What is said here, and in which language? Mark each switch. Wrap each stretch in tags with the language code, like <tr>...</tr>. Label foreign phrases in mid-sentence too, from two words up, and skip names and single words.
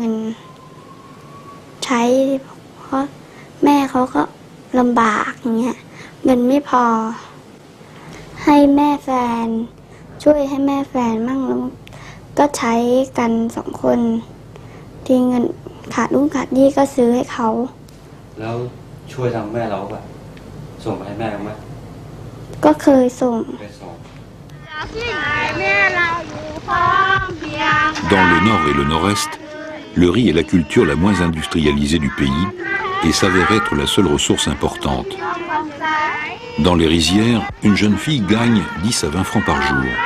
<th>นใช้เพราะแม่เขาก็ลำบากอย่างเงี้ยเงินไม่พอให้แม่แฟนช่วยให้แม่แฟนมั่งแล้วก็ใช้กัน2 คนที่เงินขาดนู่นขาดนี่ก็ซื้อให้เขาแล้วช่วยทางแม่เราป่ะส่งไปให้แม่ไหมก็เคยส่ง</th> <fr>Dans le nord et le nord-est, le riz est la culture la moins industrialisée du pays et s'avère être la seule ressource importante. Dans les rizières, une jeune fille gagne 10 à 20 francs par jour.</fr>